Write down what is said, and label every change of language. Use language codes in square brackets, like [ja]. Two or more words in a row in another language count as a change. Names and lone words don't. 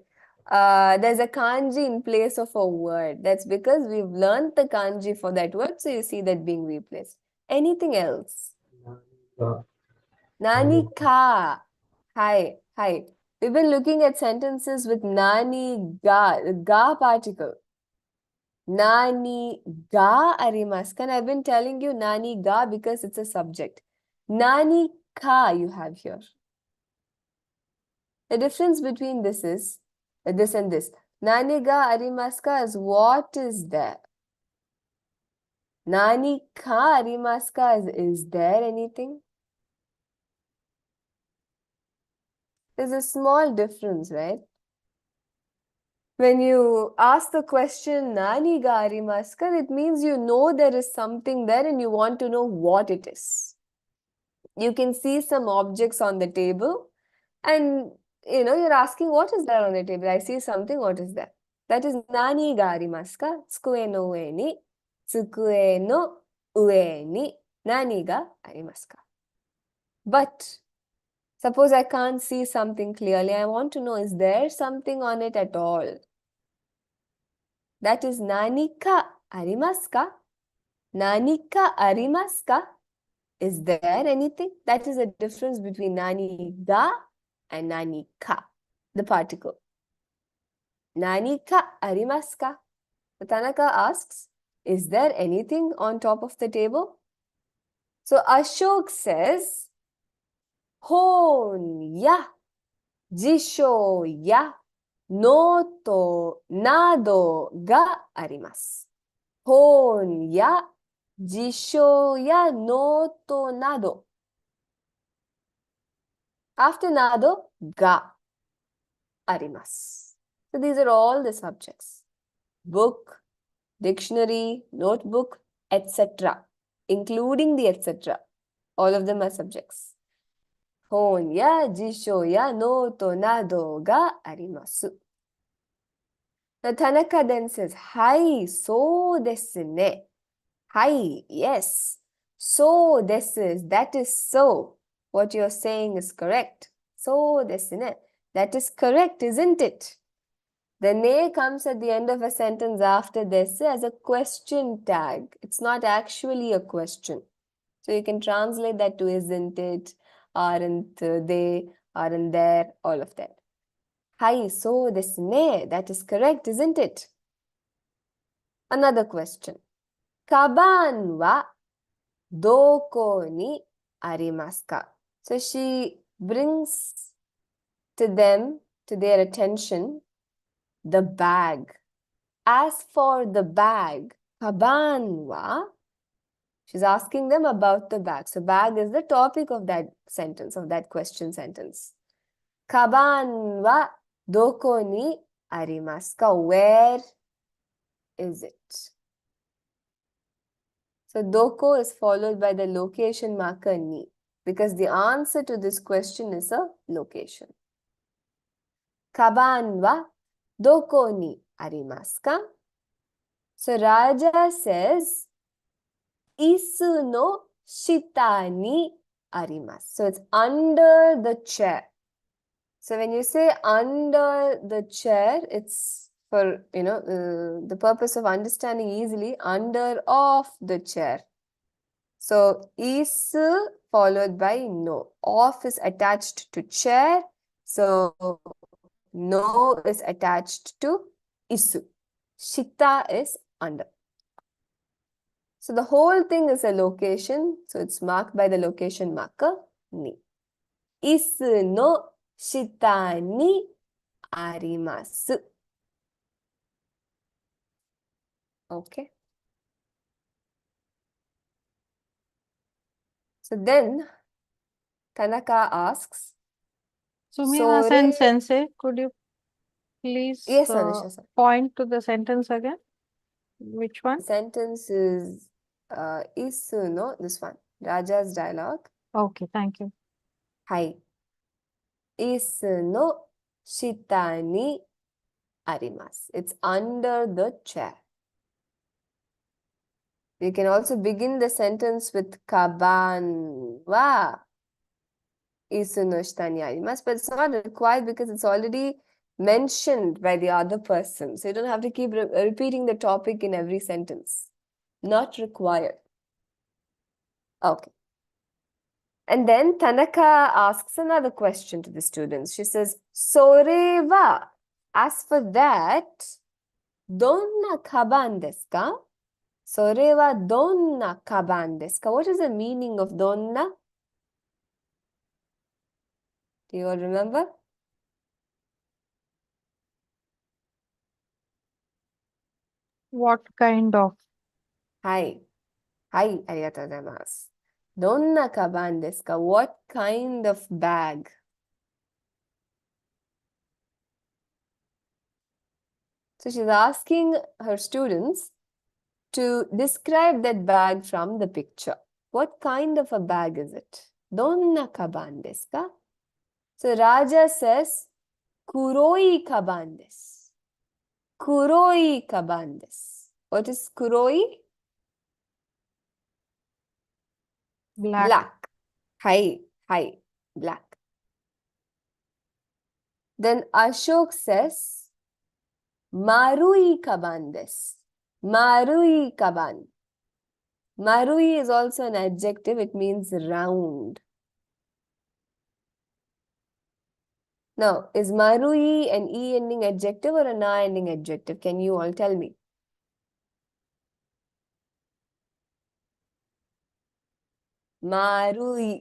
[en] There's a kanji in place of a word. That's because we've learned the kanji for that word, so you see that being replaced. Anything else? [ja] 何か. [en] Hi. We've been looking at sentences with [ja] 何が, [en] the ga particle. [ja] 何がありますか? [en] And I've been telling you [ja] 何が [en] because it's a subject. [ja] 何か [en] you have here. The difference between this is this and this. [ja] 何がありますか [en] is what is there. [ja] 何かありますか [en] is there anything? There's a small difference, right? When you ask the question [ja] 何がありますか, [en] it means you know there is something there and you want to know what it is. You can see some objects on the table and you're asking what is there on the table. I see something, what is that? That is [ja] 何がありますか? 机の上に. 机の上に何がありますか? [en] But suppose I can't see something clearly. I want to know, is there something on it at all? That is [ja] 何かありますか 何かありますか? [en] Is there anything? That is the difference between [ja] 何が [en] and [ja] 何か, [en] the particle. [ja] 何かありますか? [en] The Tanaka asks, is there anything on top of the table? So Ashok says, [ja] 本や 辞書や, ノートなどがあります. 本や 辞書や, ノートなど. After など がありますす. [en] So these are all the subjects. Book, dictionary, notebook, etc. Including the etc. All of them are subjects. [ja] 本や 辞書や, ノートなどがあります. [en] Now Tanaka then says, [ja] はい そうですね. [en] Hai, yes. [ja] そうです, [en] that is so. What you're saying is correct. [ja] そうですね. [en] That is correct, isn't it? The ne comes at the end of a sentence after desu as a question tag. It's not actually a question. So you can translate that to isn't it, aren't they, aren't there, all of that. [ja] はい そうですね. [en] That is correct, isn't it? Another question. [ja] かばんはどこにありますか? [en] So she brings to their attention, the bag. As for the bag, [ja] かばんは, [en] she's asking them about the bag. So bag is the topic of that sentence, of that question sentence. [ja] かばんはどこにありますか? [en] Where is it? So doko is followed by the location marker ni, because the answer to this question is a location. [ja] かばんはどこにありますか? [en] So Raja says, [ja] 椅子の下にあります. [en] So it's under the chair. So when you say under the chair, it's for, the purpose of understanding easily, under of the chair. So isu followed by no. Of is attached to chair. So no is attached to isu. Shita is under. So the whole thing is a location. So it's marked by the location marker ni. [ja] 椅子の下にあります. [en] Okay. So then Tanaka asks, Sumina-san Sore. Sensei, could you please Yes, Anusha. point to the sentence again? Which one? Sentence is [ja] 椅子の, [en] this one. Raja's dialogue. Okay, thank you. [ja] はい 椅子の下にあります. [en] It's under the chair. You can also begin the sentence with [ja] かばんは椅子の下にあります, [en] but it's not required because it's already mentioned by the other person. So you don't have to keep repeating the topic in every sentence. Not required. Okay. And then Tanaka asks another question to the students. She says, [ja] それは, [en] as for that, [ja] どんなかばんですか? それはどんなかばんですか? [en] What is the meaning of donna? Do you all remember? What kind of? [ja] Hai. Hai, ありがとうございます. どんなかばんですか? [en] What kind of bag? So she's asking her students to describe that bag from the picture. What kind of a bag is it? [ja] どんなかばんですか? [en] So Raja says, [ja] 黒いかばんです. 黒いかばんです. [en] What is kuroi? Black. Black. Hai, black. Then Ashok says, [ja] 丸いかばんです. 丸いかばん. [en] Marui is also an adjective. It means round. Now, is marui an e ending adjective or a na ending adjective? Can you all tell me? Marui.